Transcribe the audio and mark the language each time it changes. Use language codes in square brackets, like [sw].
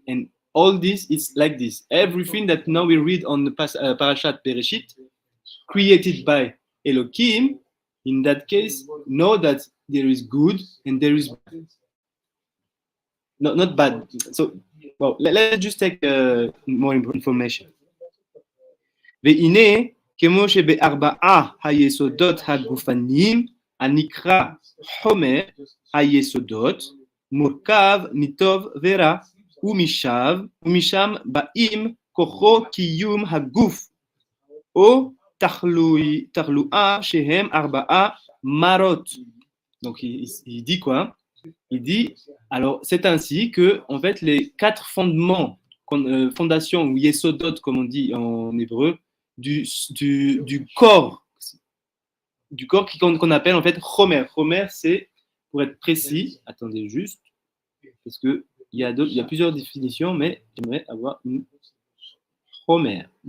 [en] And all this is like this. Everything that now we read on the Parashat Bereshit, created by Elohim, in that case, know that there is good and there is bad. not bad. So, well, let's just take more information. [he] והנה, כמו שבארבעה היסודות הגופניים, הנקרא חומר היסודות, מורכב מטוב ורע, ומשם באים כוחו קיום הגוף, או תחלואה שהם ארבעה מרות. [fr] Donc il dit quoi? Il dit, alors c'est ainsi que en fait les quatre fondements, fondations ou yesodot comme on dit en hébreu, du corps qu'on appelle en fait chomer. Chomer c'est, pour être précis, attendez juste, parce que il y a plusieurs définitions, mais j'aimerais avoir une chomer.